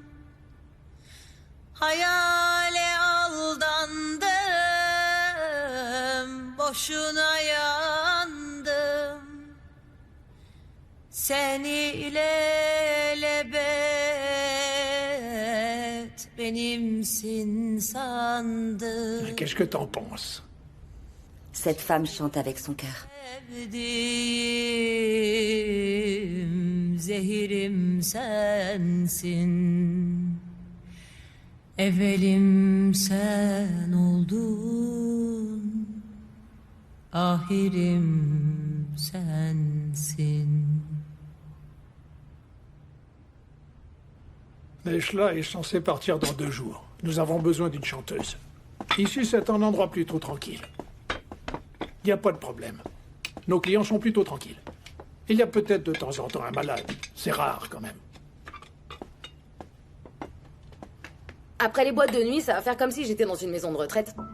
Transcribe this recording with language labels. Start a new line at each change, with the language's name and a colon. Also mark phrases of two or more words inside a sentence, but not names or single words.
Turkish: Hayale aldandım, boşuna yandım. Seni ilelebet benimsin sandım.
French: Qu'est-ce que t'en penses? Cette femme chante avec son cœur.
Turkish: Sevdiğim zehirim sensin. Evelim sen oldun. Ahirim sensin.
French: Neshla est censée partir dans 2 jours. Nous avons besoin d'une chanteuse. Ici, c'est un endroit plutôt tranquille. Il n'y a pas de problème. Nos clients sont plutôt tranquilles. Il y a peut-être de temps en temps un malade. C'est rare quand même. Après les boîtes de nuit, ça va faire comme si j'étais dans une maison de retraite.